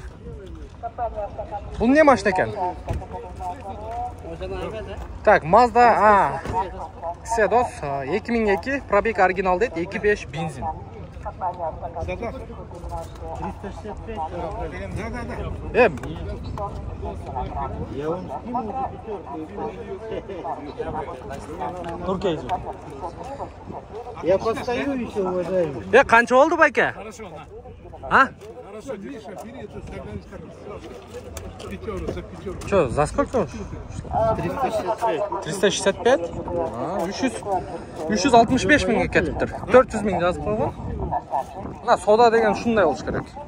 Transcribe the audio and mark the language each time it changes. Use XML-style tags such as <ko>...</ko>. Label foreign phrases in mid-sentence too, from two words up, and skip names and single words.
<ky>Бул эмне машина экен? Так, Mazda Sedos 2002,</ky> <ru>пробег оригинал</ru> <ky>дейт, 2.5 бензин. Нуркейжи.</ky> <ru>Я постою еще, уважаемый.</ru> <ky>Канча болду, байке?</ky> <ru>Хорошо, на. А? Хорошо, Миша, бери эту стаканчик. Пятерку, за пятерку. Что, за сколько? 365.</ru> <ky>365? 365 миңге кетиптир. 400 миң жазып койгон. Мына сода деген ушундай болуш керек.</ky>